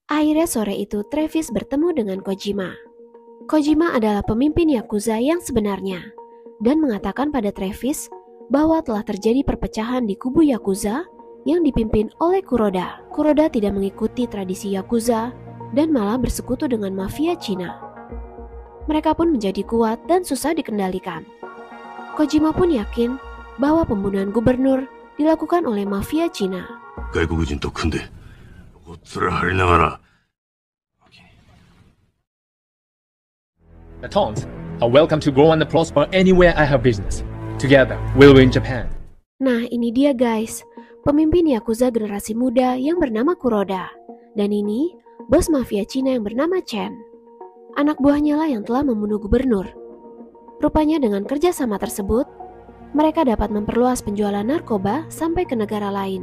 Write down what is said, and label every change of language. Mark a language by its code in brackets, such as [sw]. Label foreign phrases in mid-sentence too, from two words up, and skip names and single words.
[id] Akhirnya sore itu Travis bertemu dengan Kojima. Kojima adalah pemimpin Yakuza yang sebenarnya dan mengatakan pada Travis bahwa telah terjadi perpecahan di kubu Yakuza yang dipimpin oleh Kuroda. Kuroda tidak mengikuti tradisi Yakuza dan malah bersekutu dengan mafia Cina. Mereka pun menjadi kuat dan susah dikendalikan. Kojima pun yakin bahwa pembunuhan gubernur dilakukan oleh mafia Cina. [ja] 外国人と組んでおっつら張りながら [en] The Tons are welcome to grow and prosper anywhere I have business. Together, we'll win Japan. [id] Nah, ini dia guys, pemimpin Yakuza generasi muda yang bernama Kuroda. Dan ini, bos mafia Cina yang bernama Chen. Anak buahnya lah yang telah membunuh gubernur. Rupanya dengan kerjasama tersebut, mereka dapat memperluas penjualan narkoba sampai ke negara lain.